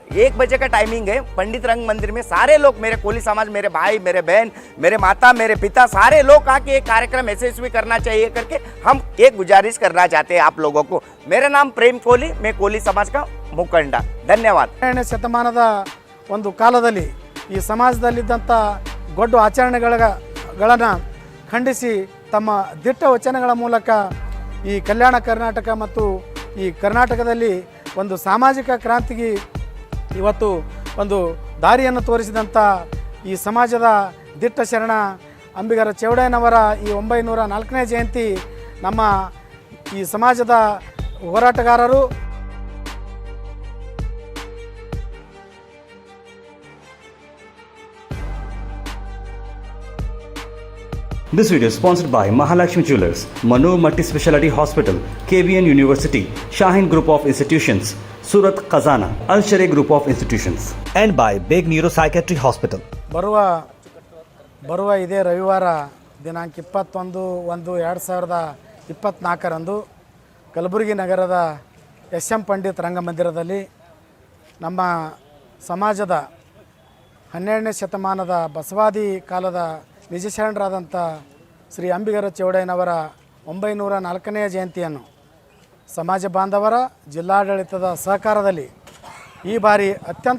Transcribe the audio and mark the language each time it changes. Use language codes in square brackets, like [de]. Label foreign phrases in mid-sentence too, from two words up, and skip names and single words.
[hi] 1 बजे का टाइमिंग है। पंडित रंग मंदिर में सारे लोग, मेरे कोली समाज, मेरे भाई, मेरे बहन, मेरे माता, मेरे पिता, सारे लोग आके एक कार्यक्रम यशस्वी करना चाहिए करके हम एक गुजारिश करना चाहते हैं आप लोगों को। मेरा नाम प्रेम कोली, मैं कोली समाज का मुखंड। [kn] ಧನ್ಯವಾದ। 12ನೇ ಶತಮಾನದ ಒಂದು ಕಾಲದಲ್ಲಿ ಈ ಸಮಾಜದಲ್ಲಿದ್ದಂಥ ಗೊಡ್ಡು ಆಚರಣೆಗಳನ್ನು ಖಂಡಿಸಿ ತಮ್ಮ ದಿಟ್ಟ ವಚನಗಳ ಮೂಲಕ ಈ ಕಲ್ಯಾಣ ಕರ್ನಾಟಕ ಮತ್ತು ಈ ಕರ್ನಾಟಕದಲ್ಲಿ ಒಂದು ಸಾಮಾಜಿಕ ಕ್ರಾಂತಿಗೆ ಇವತ್ತು ಒಂದು ದಾರಿಯನ್ನು ತೋರಿಸಿದಂಥ ಈ ಸಮಾಜದ ದಿಟ್ಟ ಶರಣ ಅಂಬಿಗರ ಚೌಡಯ್ಯನವರ ಈ 904ನೇ ಜಯಂತಿ ನಮ್ಮ ಈ ಸಮಾಜದ ಹೋರಾಟಗಾರರು [en] This video is sponsored by Mahalakshmi Jewelers, Manoor Multi-Speciality Hospital, KVN University, Shaheen Group of Institutions, Surat Khazana, Al Sharia Group of Institutions, and by Beg Neuropsychiatry Hospital. [kn] ಬರುವ ಇದೇ ರವಿವಾರ ದಿನಾಂಕ 21/1/2024 ಕಲಬುರಗಿ ನಗರದ ಎಸ್.ಎಂ. ಪಂಡಿತ್ ರಂಗಮಂದಿರದಲ್ಲಿ ನಮ್ಮ ಸಮಾಜದ 12ನೇ ಶತಮಾನದ ಬಸವಾದಿ ಕಾಲದ ನಿಜ ಶರಣರಾದಂಥ ಶ್ರೀ ಅಂಬಿಗರ ಚೌಡಯ್ಯನವರ 904ನೇ ಜಯಂತಿಯನ್ನು ಸಮಾಜ ಬಾಂಧವರ ಜಿಲ್ಲಾಡಳಿತದ ಸಹಕಾರದಲ್ಲಿ ಈ ಬಾರಿ ಅತ್ಯಂತ